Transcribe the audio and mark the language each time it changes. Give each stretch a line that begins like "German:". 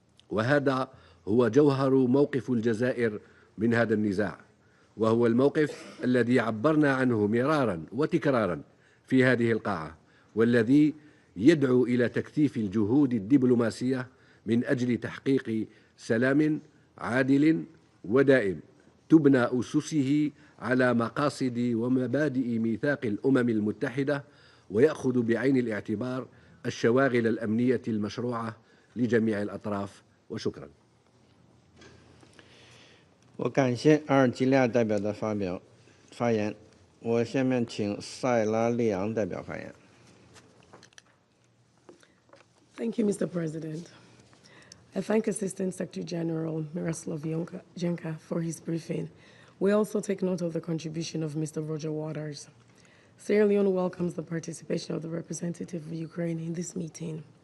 Arabic: وهذا هو جوهر موقف الجزائر من هذا النزاع، وهو الموقف الذي عبرنا عنه مرارا وتكرارا في هذه القاعة، والذي يدعو إلى تكثيف الجهود الدبلوماسية من أجل تحقيق سلام عادل ودائم تبنى أسسه على مقاصد ومبادئ ميثاق الأمم المتحدة، ويأخذ بعين الاعتبار الشواغل الأمنية المشروعة لجميع الأطراف. وشكرا.
Chinese: 我感谢阿尔及利亚代表的发言。我下面请塞拉利昂代表发言。
English: Thank you, Mr. President. I thank Assistant Secretary General Miroslav Jenka for his briefing. We also take note of the contribution of Mr. Roger Waters. Sierra Leone welcomes the participation of the representative of Ukraine in this meeting.